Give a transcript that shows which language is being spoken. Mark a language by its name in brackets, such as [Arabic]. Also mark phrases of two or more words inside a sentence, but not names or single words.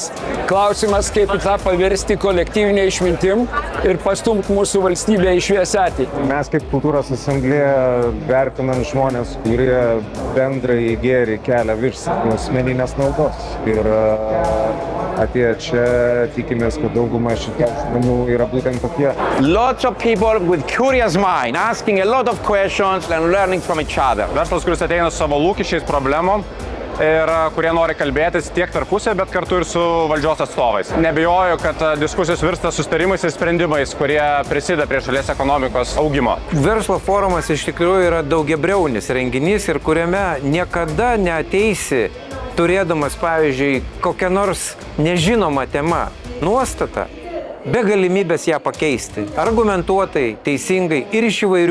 [Lithuanian] Klausimas, kaip tą paversti kolektyvinę išmintim ir pastumti mūsų valstybę į šviesią ateitį. Mes kaip kultūros asamblėja vertinam žmonės, kurie bendrai gėrį kelia virš asmeninės naudos. Ir atėję čia tikimės, kad dauguma šitų žmonių yra būtent tokie. [English] Lots of people with curious mind, asking a lot of questions and learning from each other. [Lithuanian] Verslas, kuris ateina su savo lūkesčiais, problemom ir kurie nori kalbėtis tiek tarpusai, bet kartu ir su valdžios atstovais. Nebijoju, kad diskusijos virsta susitarimais ir sprendimais, kurie prisideda prie šalies ekonomikos augimo. Verslo forumas iš tikrųjų yra daugiabriaunis renginys ir kuriame niekada neateisi turėdamas, pavyzdžiui, kokią nors nežinomą temą, nuostatą, be galimybės ją pakeisti, argumentuotai, teisingai ir iš įvairių pusių.